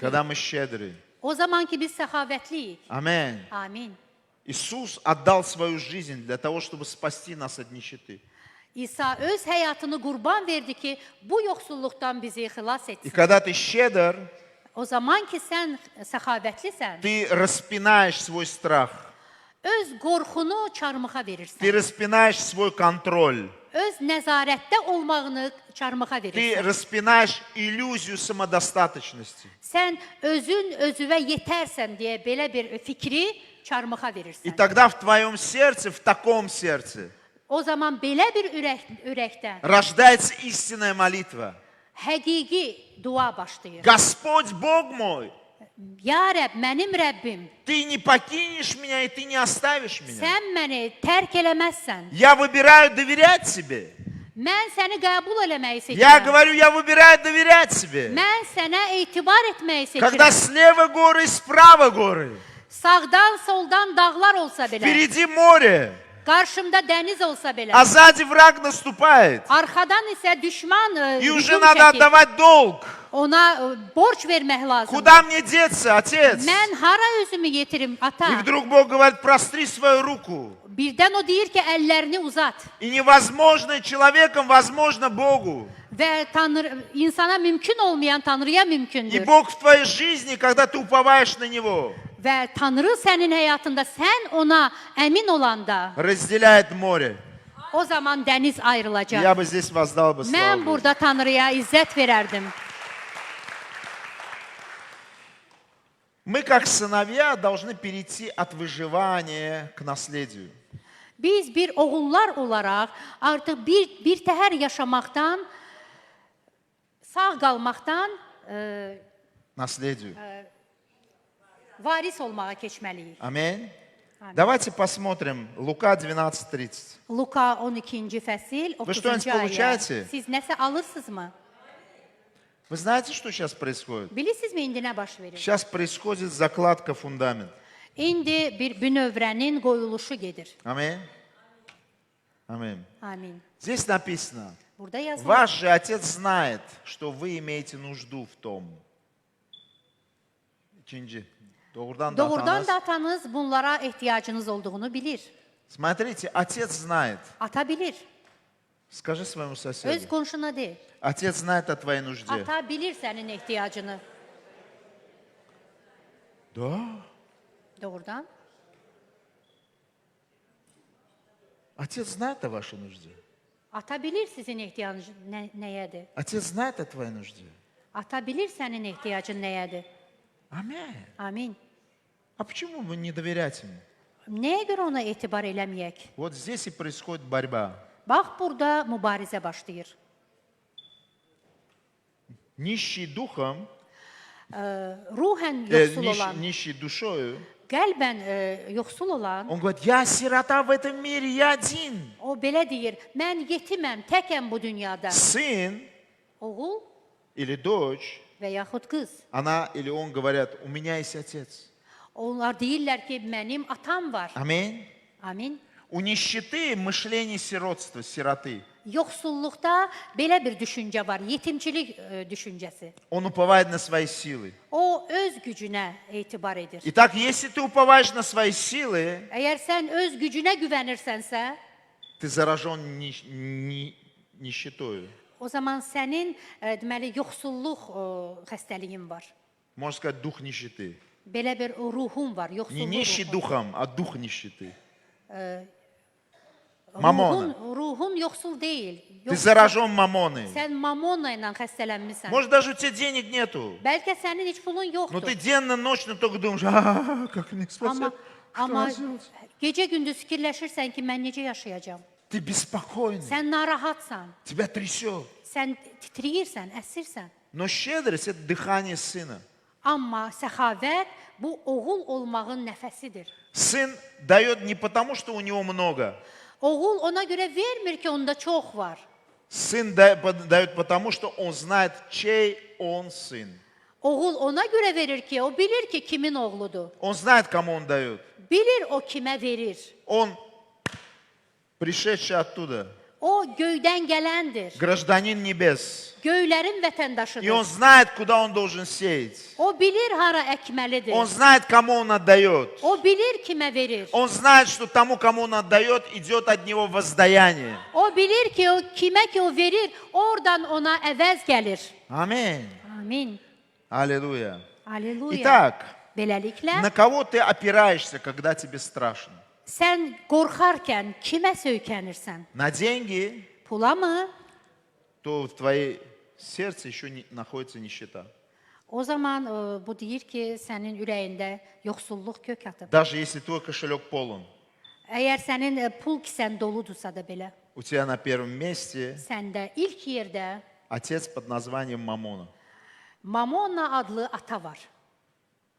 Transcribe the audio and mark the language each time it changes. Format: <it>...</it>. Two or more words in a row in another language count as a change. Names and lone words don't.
<ru>Когда мы щедры.</ru> <az>O zaman ki biz səxavətliyik.</az> <ru>Аминь.</ru> <az>Amin.</az> <ru>Иисус отдал свою жизнь для того, чтобы спасти нас от нищеты.</ru> <az>İsa öz həyatını qurban verdi ki, bu yoxsulluqdan bizi xilas</az> <ru>И</ru> <az>etsin.</az> <ru>когда ты щедр,</ru> <az>O zaman ki sən səxavətlisən,</az> <ru>ты распинаешь свой страх.</ru> <az>öz qorxunu çarmıxa</az> <ru>Ты</ru> <az>verirsən.</az> <ru>распинаешь свой контроль.</ru> <az>Öz nəzarətdə olmağını çarmıxa</az> <ru>Ты</ru> <az>verirsən.</az> <ru>распинаешь иллюзию самодостаточности.</ru> <az>Sən özün özüvə yetərsən deyə belə bir fikri çarmıxa</az> <ru>И</ru> <az>verirsən.</az> <ru>тогда в твоем сердце, в таком сердце,</ru> <az>O zaman belə bir ürəkdən</az> <ru>рождается истинная молитва.</ru> <az>həqiqi dua başlayır.</az> <ru>Господь Бог мой,</ru> <az>Ya Rəbb, mənim Rəbbim,</az> <ru>Ты не покинешь меня, и ты не оставишь меня.</ru> <az>sən məni tərk eləməzsən.</az> <ru>Я выбираю доверять тебе.</ru> <az>Mən səni qəbul eləməyi</az> <ru>Я</ru> <az>seçirəm.</az> <ru>говорю, я выбираю доверять тебе.</ru> <az>Mən sənə etibar etməyi</az> <ru>Когда</ru> <az>seçirəm.</az> <ru>слева горы и справа горы,</ru> <az>Sağdan, soldan dağlar olsa belə,</az> <ru>впереди море,</ru> <az>qarşımda dəniz olsa belə,</az> <ru>а сзади враг наступает.</ru> <az>arxadan isə düşman</az> <ru>И уже</ru> <az>hücum</az> <ru>надо</ru> <az>çəkir.</az> <ru>отдавать долг.</ru> <az>Ona borc vermək lazımdır.</az> <ru>Куда мне деться, отец?</ru> <az>Mən hara özümü yetirim,</az> <ru>И</ru> <az>ata?</az> <ru>вдруг Бог говорит, простри свою руку.</ru> <az>Birdən o deyir ki, əllərini uzat.</az> <ru>И невозможное человеком возможно Богу.</ru> <az>Və Tanrı, insana mümkün olmayan Tanrıya</az> <ru>И</ru> <az>mümkündür.</az> <ru>Бог в твоей жизни, когда ты уповаешь на Него,</ru> <az>Və Tanrı sənin həyatında, sən ona əmin olanda,</az> <ru>разделяет море.</ru> <az>o zaman dəniz ayrılacaq.</az> <ru>Я бы здесь воздал бы славу</ru> <az>Mən</az> <ru>Богу.</ru> <az>burada Tanrıya izzət verərdim.</az> <ru>Мы, как сыновья, должны перейти от выживания к наследию.</ru> <az>Biz bir oğullar olaraq artıq bir təhər yaşamaqdan, sağ qalmaqdan</az> <ru>Наследию.</ru> <az>varis olmağa keçməliyik.</az> <ru>Аминь. Давайте посмотрим. Лука 12:30.</ru> <az>Luka 12-ci fəsil,</az> <ru>Вы что-нибудь</ru> <az>30-cu ayə.</az> <ru>получаете?</ru> <az>Siz nəsə alırsınızmı?</az> <ru>Вы знаете, что сейчас происходит?</ru> <az>Bilirsinizmi indi nə baş verir?</az> <ru>Сейчас происходит закладка фундамента.</ru> <az>İndi bir bünövrənin qoyuluşu gedir.</az> <ru>Аминь. Аминь.</ru> <az>Amin.</az> <ru>Здесь написано.</ru> <az>Burada yazılır.</az> <ru>Ваш же Отец знает, что вы имеете нужду в том.</ru> <az>İkinci. Doğrudan da Doğrudan atanız. da atanız bunlara ehtiyacınız olduğunu bilir.</az> <ru>Смотрите, Отец знает.</ru> <az>Ata bilir.</az> <ru>Скажи своему</ru> <az>Öz</az> <ru>соседу.</ru> <az>qonşuna de.</az> <ru>Отец знает о твоей нужде.</ru> <az>Ata bilir sənin ehtiyacını.</az> <ru>Да.</ru> <az>Doğrudan.</az> <ru>Отец знает о вашей нужде.</ru> <az>Ata bilir sizin ehtiyacınız nəyədir.</az> <ru>Отец знает о твоей нужде.</ru> <az>Ata bilir sənin ehtiyacın nəyədir.</az> <ru>Аминь.</ru> <az>Amin.</az> <ru>А почему бы не доверять ему?</ru> <az>Nəyə görə ona etibar eləməyək?</az> <ru>Вот здесь и происходит борьба.</ru> <az>Bax, burada mübarizə başlayır.</az> <ru>Нищий духом,</ru> <az>Ruhən yoxsul olan,</az> <ru>нищий душою,</ru> <az>qəlbən yoxsul olan,</az> <ru>он говорит, я сирота в этом мире, я один.</ru> <az>o belə deyir, mən yetiməm, təkəm bu dünyada.</az> <ru>Сын</ru> <az>Oğul</az> <ru>или дочь,</ru> <az>və yaxud qız.</az> <ru>она или он говорят, у меня есть отец.</ru> <az>Onlar deyirlər ki, mənim atam var.</az> <ru>Аминь.</ru> <az>Amin.</az> <ru>У нищеты мышление сиротства, сироты.</ru> <az>Yoxsulluqda belə bir düşüncə var, yetimçilik düşüncəsi.</az> <ru>Он уповает на свои силы.</ru> <az>O öz gücünə etibar edir.</az> <ru>Итак, если ты уповаешь на свои силы,</ru> <az>Əgər sən öz gücünə güvənirsənsə,</az> <ru>ты заражен нищетою.</ru> <az>o zaman sənin deməli yoxsulluq xəstəliyin var.</az> <ru>Можно сказать, дух нищеты.</ru> <az>Belə bir ruhun var,</az> <ru>Не</ru> <az>yoxsulluq</az> <ru>нищий</ru> <az>ruhu.</az> <ru>духом, а дух нищеты.</ru> <az>Ruhun, Mamona. ruhun yoxsul deyil.</az> <ru>Ты заражен мамоной.</ru> <az>Sən mamona ilə xəstələnmisən.</az> <ru>Может, даже у тебя денег нету.</ru> <az>Bəlkə sənin heç pulun</az> <ru>Но</ru> <az>yoxdur.</az> <ru>ты денно-ночно только думаешь, как мне</ru> <az>Amma</az> <ru>спасать?</ru> <az>amma gecə-gündüz fikirləşirsən ki, mən necə yaşayacağam?</az> <ru>Ты беспокойный,</ru> <az>Sən narahatsan,</az> <ru>тебя трясет.</ru> <az>sən titrəyirsən, əsirsən.</az> <ru>Но щедрость – это дыхание сына.</ru> <az>Amma səxavət bu oğul olmağın nəfəsidir.</az> <ru>Сын дает не потому, что у него много.</ru> <az>Oğul ona görə vermir ki, onda çox var.</az> <ru>Сын дает потому, что он знает, чей он сын.</ru> <az>Oğul ona görə verir ki, o bilir ki, kimin oğludur.</az> <ru>Он знает, кому он дает.</ru> <az>Bilir o kimə verir.</az> <ru>Он пришедший оттуда,</ru> <az>O göydən gələndir.</az> <ru>гражданин небес.</ru> <az>Göylərin</az> <ru>И</ru> <az>vətəndaşıdır.</az> <ru>он знает, куда он должен сеять.</ru> <az>O bilir hara əkməlidir.</az> <ru>Он знает, кому он отдает.</ru> <az>O bilir kimə verir.</az> <ru>Он знает, что тому, кому он отдает, идет от него воздаяние.</ru> <az>O bilir ki, o kimə ki o verir, oradan ona əvəz gəlir.</az> <ru>Аминь.</ru> <az>Amin.</az> <ru>Аллилуйя.</ru> <az>Aleluya.</az> <ru>Итак,</ru> <az>Beləliklə,</az> <ru>на кого ты опираешься, когда тебе страшно?</ru> <az>sən qorxarkən kimə söykənirsən?</az> <ru>На деньги,</ru> <az>Pula mı?</az> <ru>то в твоей сердце еще находится нищета.</ru> <az>O zaman bu deyir ki, sənin ürəyində yoxsulluq kök atıb.</az> <ru>Даже если твой кошелек полон,</ru> <az>Əgər sənin pul kisən doludursa da belə,</az> <ru>у тебя на первом месте</ru> <az>səndə ilk yerdə</az> <ru>отец под названием Мамона.</ru> <az>Mamona adlı ata var.</az>